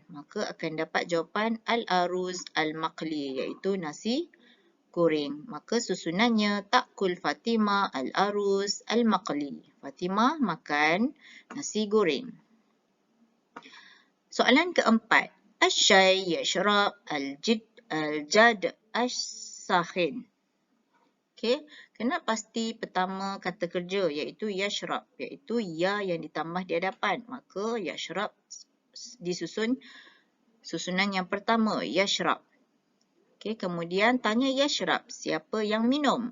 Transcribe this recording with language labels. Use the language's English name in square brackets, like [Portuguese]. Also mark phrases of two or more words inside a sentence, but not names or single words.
[Malay] Maka akan dapat jawapan [Arabic] الأرز المقلي, [Malay] iaitu nasi goreng. Maka susunannya [Arabic] تأكل فاطمة الأرز المقلي. [Malay] Fatimah makan nasi goreng. Soalan keempat, [Arabic] الشاي يشرب الجد الساخن. [Malay] Okey, kena pasti pertama kata kerja iaitu yashrab, iaitu ya yang ditambah di hadapan. Maka yashrab disusun susunan yang pertama, yashrab. Okey, kemudian tanya yashrab, siapa yang minum?